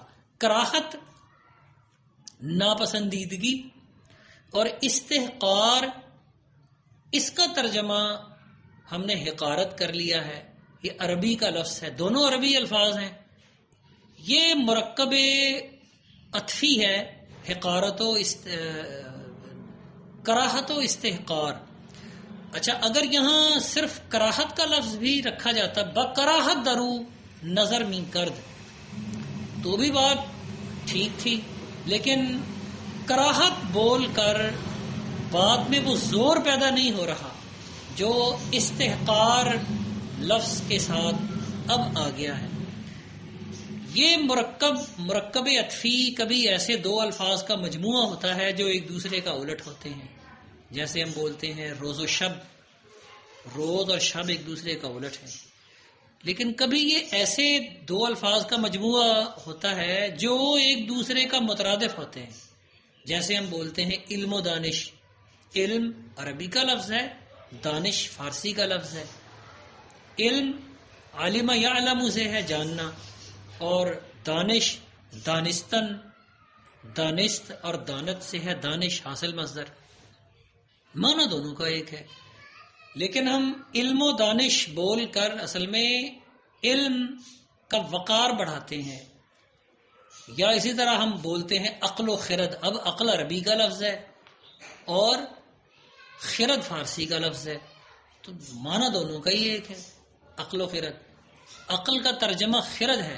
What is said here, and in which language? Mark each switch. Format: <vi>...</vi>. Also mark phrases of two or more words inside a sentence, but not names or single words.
<ur>کراہت ناپسندیدگی اور استحقار، اس کا ترجمہ ہم نے حقارت کر لیا ہے، یہ عربی کا لفظ ہے، دونوں عربی الفاظ ہیں، یہ مرکب عطفی ہے، حقارت و کراہت و استحقار۔ اچھا، اگر یہاں صرف کراہت کا لفظ بھی رکھا جاتا،</ur> <fa>بکراہت درو نظر می کرد،</fa> <ur>تو بھی بات ٹھیک تھی، لیکن کراہت بول کر بات میں وہ زور پیدا نہیں ہو رہا جو استحقار لفظ کے ساتھ اب آ گیا ہے۔ یہ مرکب عطفی کبھی ایسے دو الفاظ کا مجموعہ ہوتا ہے جو ایک دوسرے کا الٹ ہوتے ہیں، جیسے ہم بولتے ہیں روز و شب، روز اور شب ایک دوسرے کا الٹ ہے، لیکن کبھی یہ ایسے دو الفاظ کا مجموعہ ہوتا ہے جو ایک دوسرے کا مترادف ہوتے ہیں، جیسے ہم بولتے ہیں علم و دانش، علم عربی کا لفظ ہے، دانش فارسی کا لفظ ہے۔ علم</ur> <ar>علم یعلم</ar> <ur>سے ہے جاننا، اور دانش دانستن، دانست اور دانت سے ہے دانش حاصل مصدر، معنی دونوں کا ایک ہے، لیکن ہم علم و دانش بول کر اصل میں علم کا وقار بڑھاتے ہیں، یا اسی طرح ہم بولتے ہیں عقل و خرد، اب عقل عربی کا لفظ ہے اور خرد فارسی کا لفظ ہے، تو معنی دونوں کا ہی ایک ہے، عقل و خرد، عقل کا ترجمہ خرد ہے۔</ur>